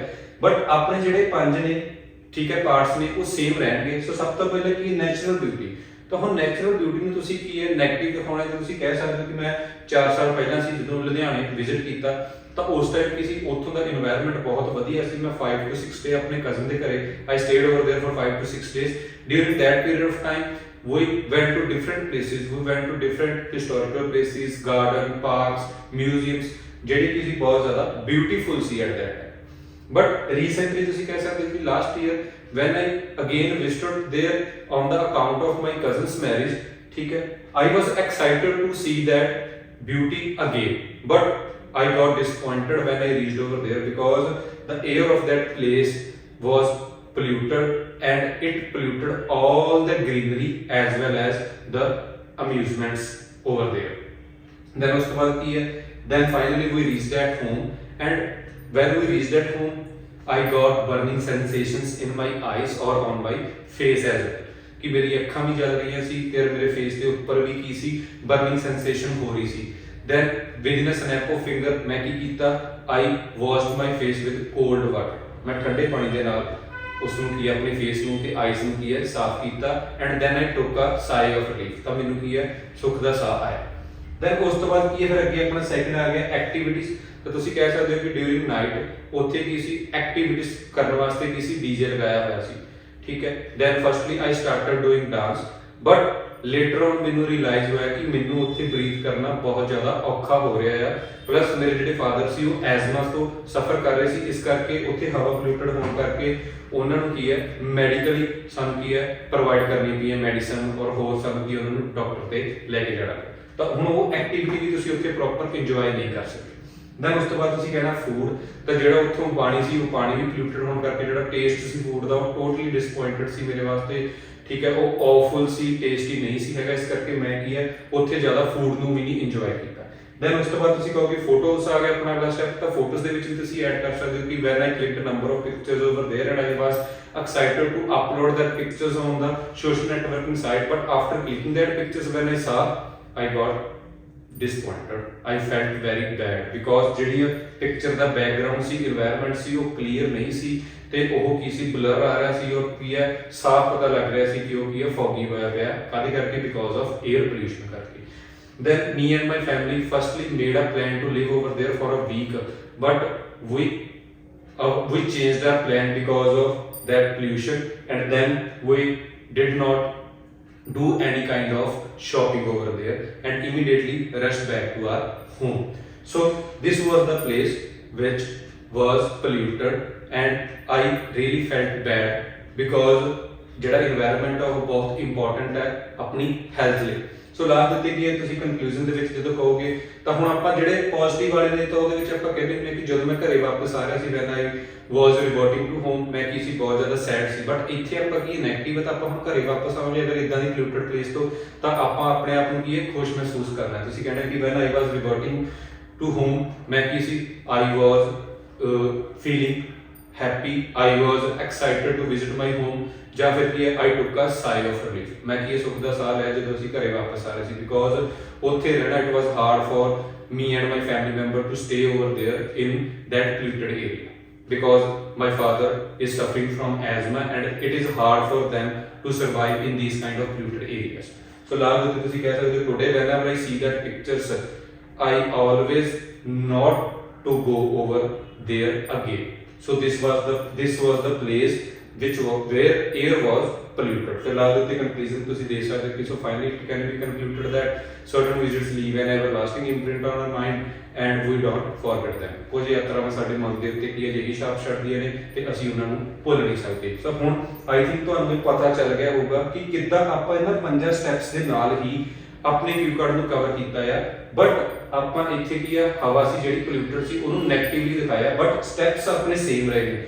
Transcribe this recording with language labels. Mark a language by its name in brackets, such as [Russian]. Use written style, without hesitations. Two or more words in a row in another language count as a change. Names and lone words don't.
[Punjabi] ਬਟ ਆਪਣੇ ਜਿਹੜੇ 5 ਨੇ ਠੀਕ ਹੈ ਪਾਰਟਸ ਨੇ ਉਹ ਸੇਮ ਰਹਿਣਗੇ। ਸੋ ਸਭ ਤੋਂ ਪਹਿਲਾਂ ਕੀ [English] natural beauty. [Punjabi] ਤਾਂ ਹੁਣ [English] natural beauty [Punjabi] ਨੂੰ ਤੁਸੀਂ ਕੀ ਹੈ ਨੈਗੇਟਿਵ ਦਿਖਾਉਣਾ ਤੇ ਤੁਸੀਂ ਕਹਿ ਸਕਦੇ ਹੋ ਕਿ ਮੈਂ 4 ਸਾਲ ਪਹਿਲਾਂ ਸੀ ਜਦੋਂ ਲੁਧਿਆਣੇ ਵਿਜ਼ਿਟ ਕੀਤਾ ਤਾਂ ਉਸ ਟਾਈਮ ਕੀ ਸੀ ਉੱਥੋਂ ਦਾ এনवायरमेंट ਬਹੁਤ ਵਧੀਆ ਸੀ। [English] ਮੈਂ 5 to 6 ਡੇ [Punjabi] ਆਪਣੇ ਕਜ਼ਨ ਦੇ ਘਰੇ [English] I stayed over there for 5 to 6 days। during that period of time we went to different places, we went to different historical places, garden, parks, museums [Punjabi] ਜਿਹੜੀ ਕਿ ਸੀ ਬਹੁਤ ਜ਼ਿਆਦਾ ਬਿਊਟੀਫੁਲ ਸੀ [English] at that time। but recently [Punjabi] ਤੁਸੀਂ ਕਹਿ ਸਕਦੇ ਹੋ ਕਿ [English] last year when I again visited there on the account of my cousin's marriage [Hindi] ठीक है [English] I was excited to see that beauty again but I got disappointed when I reached over there because the air of that place was polluted and it polluted all the greenery as well as the amusements over there। then [Hindi] उसके बाद की है [English] then finally we reached at home and when we reached at home I got burning sensations in my eyes or on my face as well [Punjabi] ਕਿ ਮੇਰੀ ਅੱਖਾਂ ਵੀ ਜਲ ਰਹੀਆਂ ਸੀ ਤੇ ਮੇਰੇ ਫੇਸ ਦੇ ਉੱਪਰ ਵੀ ਕੀ ਸੀ ਬਰਨਿੰਗ ਸੈਂਸੇਸ਼ਨ ਹੋ ਰਹੀ ਸੀ। [English] then within a snap of finger [Punjabi] ਮੈਂ ਕੀ ਕੀਤਾ [English] I washed my face with cold water। [Punjabi] ਮੈਂ ਠੰਡੇ ਪਾਣੀ ਦੇ ਨਾਲ ਉਸ ਨੂੰ ਕੀ ਆਪਣੇ ਫੇਸ ਨੂੰ ਤੇ ਆਈਜ਼ ਨੂੰ ਕੀ ਹੈ ਸਾਫ਼ ਕੀਤਾ [English] and then I took a sigh of relief [Punjabi] ਤਾਂ ਮੈਨੂੰ ਕੀ ਹੈ ਸੁੱਖ ਦਾ ਸਾਹ ਆਇਆ। then ਉਸ ਤੋਂ ਬਾਅਦ ਕੀ ਹੈ ਫਿਰ ਅੱਗੇ ਆਪਣਾ ਸੈਕਿੰਡ ਆ ਗਿਆ ਐਕਟੀਵਿਟੀਜ਼। ਤਾਂ ਤੁਸੀਂ ਕਹਿ ਸਕਦੇ ਹੋ ਕਿ [English] during night [Punjabi] ਉੱਥੇ ਕੀ ਸੀ ਐਕਟੀਵਿਟੀਜ਼ ਕਰਨ ਵਾਸਤੇ ਕੀ ਸੀ ਡੀਜੇ ਲਗਾਇਆ ਹੋਇਆ ਸੀ ਠੀਕ ਹੈ। [English] then firstly I started doing dance but later on [Punjabi] ਮੈਨੂੰ ਰਿਅਲਾਈਜ਼ ਹੋਇਆ ਕਿ ਮੈਨੂੰ ਉੱਥੇ ਬਰੀਥ ਕਰਨਾ ਬਹੁਤ ਜ਼ਿਆਦਾ ਔਖਾ ਹੋ ਰਿਹਾ ਆ। ਪਲੱਸ ਮੇਰੇ ਜਿਹੜੇ ਫਾਦਰ ਸੀ ਉਹ ਐਜ਼ਮਾ ਤੋਂ ਸਫਰ ਕਰ ਰਹੇ ਸੀ ਇਸ ਕਰਕੇ ਉੱਥੇ ਹਵਾ ਪੋਲਿਊਟਡ ਹੋਣ ਕਰਕੇ ਉਹਨਾਂ ਨੂੰ ਕੀ ਹੈ ਮੈਡੀਕਲੀ ਸਾਨੂੰ ਕੀ ਹੈ ਪ੍ਰੋਵਾਈਡ ਕਰਨੀ ਪਈ ਹੈ ਮੈਡੀਸਨ ਔਰ ਹੋਰ ਸਾਨੂੰ ਕੀ ਉਹਨਾਂ ਨੂੰ ਡਾਕਟਰ ਤੇ ਲੈ ਕੇ ਜਾਣਾ। ਤਾਂ ਹੁਣ ਉਹ ਐਕਟੀਵਿਟੀ ਵੀ ਤੁਸੀਂ ਉੱਥੇ [English] proper enjoy [Punjabi] ਨਹੀਂ ਕਰ ਸਕਦੇ। ਦੈਨ ਉਸ ਤੋਂ ਬਾਅਦ ਤੁਸੀਂ ਕਹਿਣਾ ਫੂਡ। ਤਾਂ ਜਿਹੜਾ ਉੱਥੋਂ ਪਾਣੀ ਸੀ ਉਹ ਪਾਣੀ ਵੀ ਪੋਲਿਊਟਡ ਹੋਣ ਕਰਕੇ ਜਿਹੜਾ ਟੇਸਟ ਸੀ ਫੂਡ ਦਾ ਉਹ [English] totally disappointed [Punjabi] ਸੀ ਮੇਰੇ ਵਾਸਤੇ ਠੀਕ ਹੈ। ਉਹ ਔਫੁਲ ਸੀ, ਟੇਸਟੀ ਨਹੀਂ ਸੀ ਹੈਗਾ ਇਸ ਕਰਕੇ ਮੈਂ ਕੀ ਹੈ ਉੱਥੇ ਜ਼ਿਆਦਾ ਫੂਡ ਨੂੰ ਵੀ ਨਹੀਂ ਇੰਜੋਏ ਕੀਤਾ। ਦੈਨ ਉਸ ਤੋਂ ਬਾਅਦ ਤੁਸੀਂ ਕਹੋਗੇ ਫੋਟੋਜ਼ ਆ ਗਿਆ ਆਪਣਾ ਅਗਲਾ ਸਟੈਪ। ਤਾਂ ਫੋਟੋਜ਼ ਦੇ ਵਿੱਚ ਵੀ ਤੁਸੀਂ ਐਡ ਕਰ ਸਕਦੇ ਹੋ ਕਿ [English] when I clicked number of pictures over there and I was excited to upload that pictures on the social networking site but after clicking that pictures when I saw I got disappointed। I felt very bad because [Punjabi] ਜਿਹੜੀ ਪਿਕਚਰ ਦਾ ਬੈਕਗ੍ਰਾਉਂਡ ਸੀ এনवायरमेंट ਸੀ ਉਹ ਕਲੀਅਰ ਨਹੀਂ ਸੀ ਤੇ ਉਹ ਕੀ ਸੀ ਬਲਰ ਆ ਰਿਹਾ ਸੀ ਔਰ ਕੀ ਹੈ ਸਾਫ਼ ਪਤਾ ਲੱਗ ਰਿਹਾ ਸੀ ਕਿ ਉਹ ਕੀ ਹੈ ਫੌਗੀ ਹੋਇਆ ਪਿਆ ਕਾਹਦੇ ਕਰਕੇ [English] because of air pollution [Punjabi] ਕਰਕੇ। [English] then me and my family firstly made a plan to live over there for a week but we changed our plan because of that pollution and then we did not do any kind of shopping over there and immediately rushed back to our home। so this was the place which was polluted and I really felt bad because [Punjabi] ਜਿਹੜਾ environment ਹੈ ਉਹ ਬਹੁਤ important ਹੈ ਆਪਣੀ health ਲਈ। ਸੋ ਲਾਸਟ ਦਿੱਤੀ ਗਈ ਹੈ, ਤੁਸੀਂ ਕਨਕਲੂਜਨ ਦੇ ਵਿੱਚ ਜਦੋਂ ਕਹੋਗੇ ਤਾਂ ਹੁਣ ਆਪਾਂ ਜਿਹੜੇ ਪੋਜ਼ਿਟਿਵ ਵਾਲੇ ਨੇ ਤਾਂ ਉਹਦੇ ਵਿੱਚ ਆਪਾਂ ਕਹਿੰਦੇ ਹੁੰਦੇ ਕਿ ਜਦੋਂ ਮੈਂ ਘਰੇ ਵਾਪਸ ਆ ਰਿਹਾ ਸੀ [English] when I was reverting to home, [Punjabi] ਮੈਂ ਕੀ ਸੀ ਬਹੁਤ ਜ਼ਿਆਦਾ ਸੈਡ ਸੀ। ਬਟ ਇੱਥੇ ਆਪਾਂ ਕੀ ਨੈਗੇਟਿਵ ਹੈ ਤਾਂ ਆਪਾਂ ਹੁਣ ਘਰੇ ਵਾਪਸ ਆਵਾਂਗੇ ਅਗਰ ਇਦਾਂ ਦੀ [English] polluted place [Punjabi] ਤੋਂ ਤਾਂ ਆਪਾਂ ਆਪਣੇ ਆਪ ਨੂੰ ਕੀ ਹੈ ਖੁਸ਼ ਮਹਿਸੂਸ ਕਰਨਾ। ਤੁਸੀਂ ਕਹਿੰਦੇ ਕਿ [English] when I was reverting to home [Punjabi] ਮੈਂ ਕੀ ਸੀ [English] I was feeling happy, I was excited to visit my home, [Punjabi] ਜਾਂ ਫਿਰ ਕੀ ਹੈ [English] आई took a sigh of relief, [Punjabi] ਮੈਂ ਕੀ ਇਹ ਸੁੱਖ ਦਾ ਸਾਹ ਲਿਆ ਜਦੋਂ ਅਸੀਂ ਘਰੇ ਵਾਪਸ ਆ ਰਹੇ ਸੀ ਬਿਕੋਜ਼ ਉੱਥੇ ਰਹਿਣਾ [English] it was hard for me and my family member to stay over there in that polluted area because my father is suffering from asthma and it is hard for them to survive in these kind of polluted areas. So [Punjabi] ਲਾਸਟ ਵਿੱਚ ਤੁਸੀਂ ਕਹਿ ਸਕਦੇ ਹੋ [English] today whenever I see that pictures I always not to go over there again. So this was the place where air was polluted. So last the conclusion [Punjabi] ਤੁਸੀਂ ਦੇਖ ਸਕਦੇ ਹੋ। [English] So finally it can be concluded that certain visits leave an everlasting imprint on our mind and we don't forget them. [Punjabi] ਕੁਝ ਯਾਤਰਾਵਾਂ ਸਾਡੇ ਮਨ ਦੇ ਉੱਤੇ ਕੀ ਅਜਿਹੀ ਛਾਪ ਛੱਡਦੀਆਂ ਨੇ ਤੇ ਅਸੀਂ ਉਹਨਾਂ ਨੂੰ ਭੁੱਲ ਨਹੀਂ ਸਕਦੇ। ਸੋ ਹੁਣ [English] I think [Punjabi] ਤੁਹਾਨੂੰ ਇਹ ਪਤਾ ਚੱਲ ਗਿਆ ਹੋਊਗਾ ਕਿ ਕਿੱਦਾਂ ਆਪਾਂ ਇਹਨਾਂ 5 ਸਟੈਪਸ ਦੇ ਨਾਲ ਹੀ ਆਪਣੇ [English] cue card [Punjabi] ਨੂੰ ਕਵਰ ਕੀਤਾ ਆ। ਬਟ ਆਪਾਂ ਇੱਥੇ ਕੀ ਆ ਹਵਾ ਸੀ ਜਿਹੜੀ ਪੋਲਿਊਟਡ ਸੀ ਉਹਨੂੰ ਨੈਗੇਟਿਵਲੀ ਦਿਖਾਇਆ ਬਟ ਸਟੈਪਸ ਆਪਣੇ ਸੇਮ ਰਹੇ ਨੇ।